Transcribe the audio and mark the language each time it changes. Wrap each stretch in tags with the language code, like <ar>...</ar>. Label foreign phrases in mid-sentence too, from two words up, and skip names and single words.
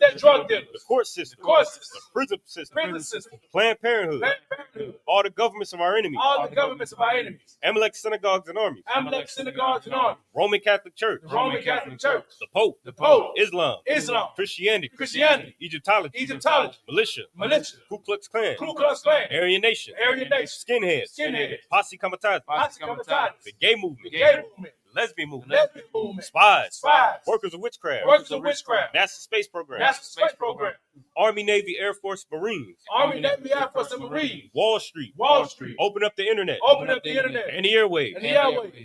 <en>And their drug dealers. The court system. The court system. The prison system. Prison system. Planned Parenthood. Planned Parenthood. All the governments of our enemies. All the governments of our enemies. Amalek synagogues and armies. Amalek synagogues and armies. Roman Catholic Church. The Roman Catholic Church. The Pope. The Pope. Islam. Islam. Christianity. Christianity. Egyptology. Egyptology. Militia. Militia. Ku Klux Klan. Ku Klux Klan. Aryan Nation. Aryan Nation. Skinheads. Skinheads. Posse Comitatus. Posse Comitatus. The gay movement. The gay movement. The lesbian movement. Lesbian movement. Spies. Spies. Workers of witchcraft. Workers of witchcraft. NASA space program. NASA space program. Army, Navy, Air Force, Marines. Army, Navy, Air Force, and Marines. Wall Street. Wall Street. Open up the internet. Open up the internet. And the airwaves. And the airwaves.</en>